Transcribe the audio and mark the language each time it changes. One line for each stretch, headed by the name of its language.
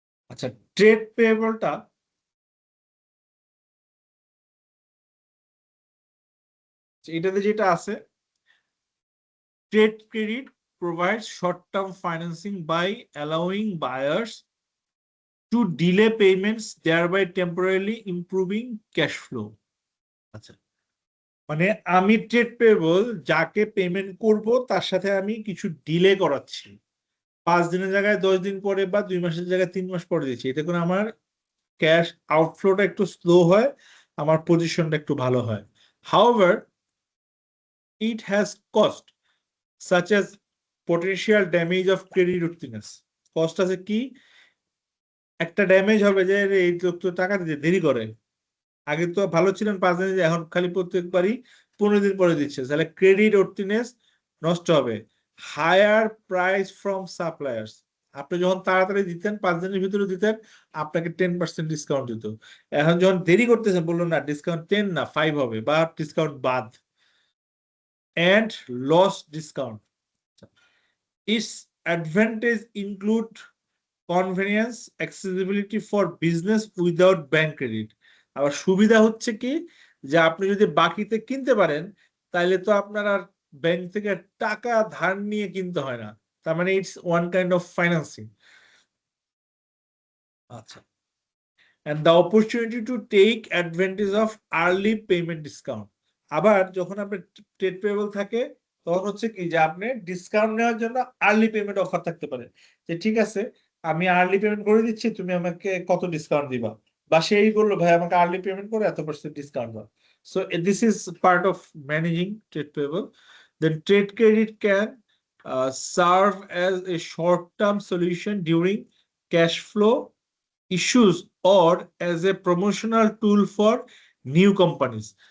Bangla: আচ্ছা, ট্রেড পেয়েবলটা এটাতে যেটা আছে,
English: Trade credit provides short-term financing by allowing buyers to delay payments, thereby temporarily improving cash flow.
Bangla: আচ্ছা, মানে আমি ট্রেড পেয়েবল যাকে পেমেন্ট করব তার সাথে আমি কিছু ডিলে করাচ্ছি, 5 দিনের জায়গায় 10 দিন পরে বা 2 মাসের জায়গায় 3 মাস পরে দিচ্ছি। এতে করে আমার ক্যাশ আউটফ্লোটা একটু স্লো হয়, আমার পজিশনটা একটু ভালো হয়।
English: However, it has cost such as potential damage of creditworthiness.
Bangla: কষ্ট আছে কি? একটা ড্যামেজ হবে যে এই লোক তো টাকা দিতে দেরি করে, আগে তো ভালো ছিলেন 5 দিন, এখন খালি প্রত্যেকবারই 15 দিন পরে দিচ্ছে, তাহলে ক্রেডিট ওর্থিনেস নষ্ট হবে। হায়ার প্রাইস ফ্রম সাপ্লায়ার্স, আপনি যখন তাড়াতাড়ি দিতেন 5 দিনের ভিতরে দিতেন, আপনাকে 10% ডিসকাউন্ট দিত। এখন যখন দেরি করতেছেন, বললো না ডিসকাউন্ট 10 না 5 হবে, বা ডিসকাউন্ট বাদ।
English: and loss discount. Its advantage include convenience, accessibility for business without bank credit.
Bangla: আবার সুবিধা হচ্ছে কি, যে আপনি যদি বাকিতে কিনতে পারেন তাহলে তো আপনার আর ব্যাংক থেকে টাকা ধার নিয়ে কিনতে হয় না, তার মানে
English: It's one kind of financing. আচ্ছা, and the opportunity to take advantage of early payment discount.
Bangla: আবার যখন আপনার ট্রেড পেয়েবল থাকে তখন হচ্ছে কি, যে আপনি ডিসকাউন্ট নেওয়ার জন্য আর্লি পেমেন্ট অফার থাকতে পারে, যে ঠিক আছে আমি আর্লি পেমেন্ট করে দিচ্ছি, তুমি আমাকে কত ডিসকাউন্ট দিবা, বা সেই বললো ভাই আমাকে আর্লি পেমেন্ট করে এত % ডিসকাউন্ট দাও।
English: So this is part of managing trade payable. Then trade credit can serve as a short term solution during cash flow issues or as a promotional tool for new companies.